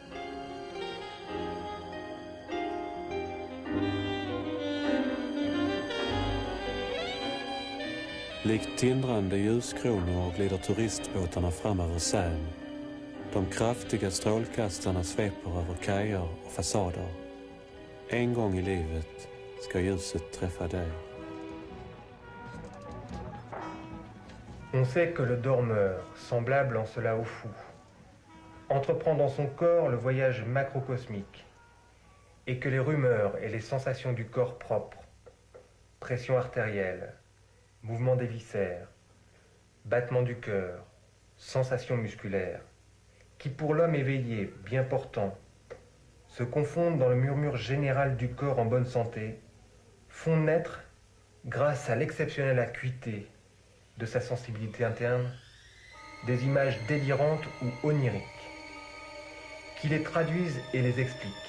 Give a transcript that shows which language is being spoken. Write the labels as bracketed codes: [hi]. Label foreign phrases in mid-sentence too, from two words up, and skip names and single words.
[sv] Likt tindrande ljuskronor glider turistbåtarna fram över Seine. De kraftiga strålkastarna sveper över kajer och fasader. En gång i livet ska ljuset träffa dig. [fr] On sait que le dormeur, semblable en cela au fou, entreprend dans son corps le voyage macrocosmique et que les rumeurs et les sensations du corps propre, pression artérielle, mouvement des viscères, battement du cœur, sensations musculaires, qui pour l'homme éveillé, bien portant, se confondent dans le murmure général du corps en bonne santé, font naître, grâce à l'exceptionnelle acuité de sa sensibilité interne, des images délirantes ou oniriques, qui les traduisent et les expliquent.